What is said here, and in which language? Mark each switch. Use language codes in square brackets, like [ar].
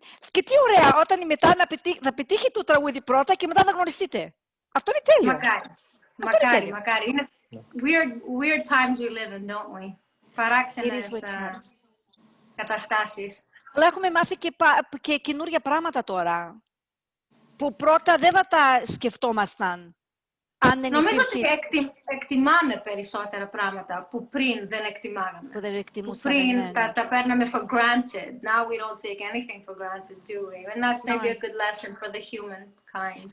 [el] Και τι ωραία, όταν μετά θα πετύχει το τραγούδι πρώτα και μετά θα γνωριστείτε. Αυτό είναι τέλειο. Μακάρι. [en] Weird times we live in, don't we? [el] Παράξενες καταστάσεις. Αλλά έχουμε μάθει και καινούργια πράγματα τώρα, που πρώτα δεν θα τα σκεφτόμασταν. Νομίζω ότι εκτιμάμε περισσότερα πράγματα που πριν δεν εκτιμάγαμε. Που πριν τα παίρναμε [en] for granted. Now we don't take anything for granted, do we? And that's maybe a good lesson for the humankind.